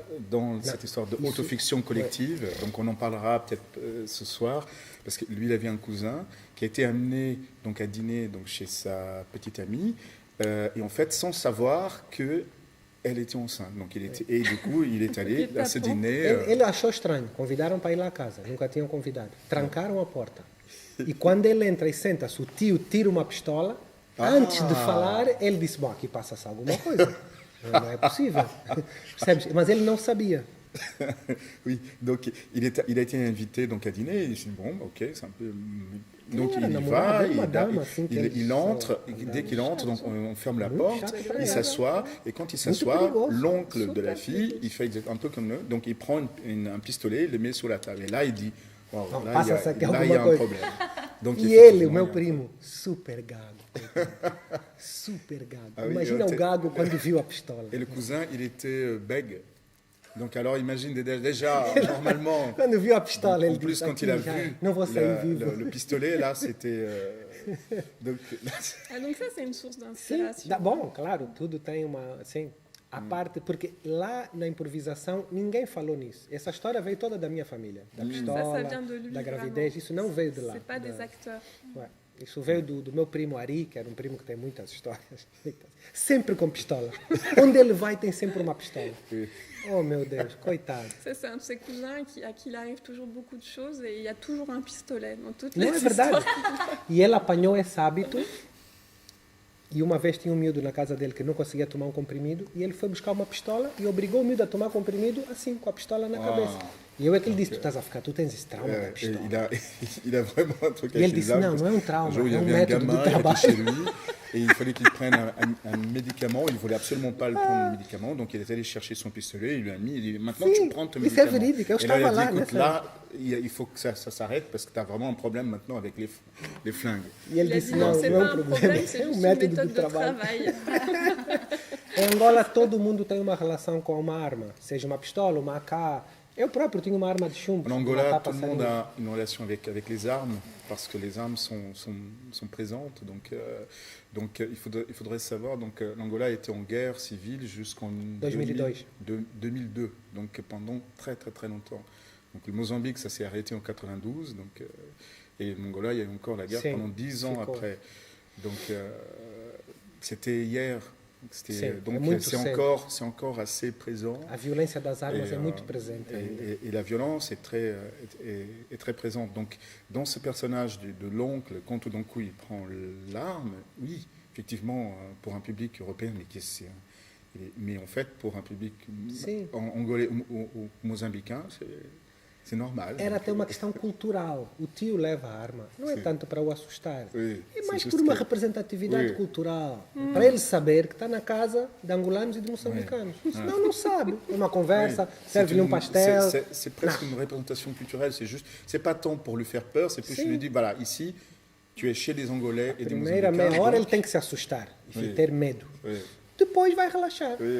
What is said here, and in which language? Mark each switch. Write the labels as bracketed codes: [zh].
[fr] Dans cette histoire de autofiction collective, donc on en parlera peut-être ce soir, parce que lui, il avait un cousin qui a été amené donc, à dîner donc, chez sa petite amie, et en fait, sans savoir que elle était enceinte. Donc, et du coup, il est allé à ce dîner. [pt] Ele achou estranho. Convidaram para ir lá à casa. Nunca tinham convidado. Trancaram a porta. E quando ele entra e senta-se, o tio tira uma pistola. Antes de falar, ele disse, bom, aqui passa-se alguma coisa. Não é possível. Percebes? Mas ele não sabia. [fr] Oui, donc il a été invité donc, à dîner. Il dit, bon, ok, c'est un peu... Donc il y va, il entre, dès qu'il entre, donc on ferme la porte, il s'assoit, et quand il s'assoit, l'oncle de la fille, il fait un peu comme nous, donc il prend un pistolet, il le met sur la table, et là il dit, wow, là il y a un problème. Donc, [pt] e ele, o meu primo, super gago. Super gago. Imagina o gago quando viu a pistola. [fr] Et le cousin, il était bègue. Donc alors imagine déjà normalement. [pt] Quando viu a pistola, [fr] en plus quand il a vu le pistolet, là c'était. Donc ça c'est une source d'inspiration. [pt] Sim, bom, claro, tudo tem uma assim, a parte porque lá na improvisação ninguém falou nisso. Essa história veio toda da minha família, da pistola, da gravidez. Isso não veio de lá. [fr] C'est pas des acteurs. [pt] Isso veio do meu primo Ari, que era um primo que tem muitas histórias. Sempre com pistola. Onde ele vai tem sempre uma pistola. Oh meu Deus, coitado. [fr] C'est un de ses cousins à qui il arrive toujours beaucoup de choses et il y a toujours un pistolet dans toutes les [pt] histoires. Não é verdade? E ele apanhou esse hábito e uma vez tinha um miúdo na casa dele que não conseguia tomar um comprimido e ele foi buscar uma pistola e obrigou o miúdo a tomar comprimido assim, com a pistola na cabeça. E eu é que lhe disse, tu estás a ficar, tu tens esse trauma da pistola. [fr] Il a vraiment un truc. [pt] E ele disse, não é um trauma, é um método de trabalho. [fr] Chez lui, et il fallait qu'il prenne un médicament, il ne voulait absolument pas le prendre, le médicament, donc il est allé chercher son pistolet, il lui a mis, il dit, maintenant tu prends ton médicament. [pt] Isso é verídico, eu [fr] et là, il a [pt] estava [fr] dit, [pt] lá. [fr] écoute, là, il faut que ça s'arrête parce que tu as vraiment un problème maintenant avec les flingues. [pt] E ele disse, não, [fr] c'est [pt] não [fr] pas un [pt] um [fr] problème, [pt] problema, [fr] c'est [pt] é um [fr] juste une [pt] método [fr] méthode de [pt] de trabalho. [fr] travail. [pt] Em Angola todo mundo tem uma relação com uma arma, seja uma pistola, uma AK. Eu próprio tinha uma arma de chumbo. [fr] En Angola, tout le monde a une relation avec les armes, parce que les armes sont présentes. Donc il faudrait savoir, donc l'Angola était en guerre civile jusqu'en 2002, donc pendant très très très longtemps. Donc le Mozambique, ça s'est arrêté en 92, donc, et l'Angola, il y a eu encore la guerre pendant 10 ans après. Donc c'était hier. Donc c'est encore assez présent. [pt] A violência das armas é muito presente. [fr] Et la violence est très présente. Donc dans ce personnage de l'oncle, quand tout d'un coup il prend l'arme, oui, effectivement, pour un public européen, mais en fait pour un public angolais ou mozambicain, c'est normal. [pt] Era até uma questão cultural. O tio leva a arma. Não é tanto para o assustar. [fr] Oui, [pt] é mais por uma representatividade cultural. Para ele saber que está na casa de angolanos e de moçambicanos. Senão não sabe. É uma conversa, serve-lhe um pastel. [fr] C'est presque une représentation culturelle. C'est pas tant pour lui faire peur, c'est plus je lui dis, voilà, ici, tu es chez des Angolais et des Moçambicains. [pt] Primeira meia hora ele tem que se assustar e ter medo. Depois vai relaxar.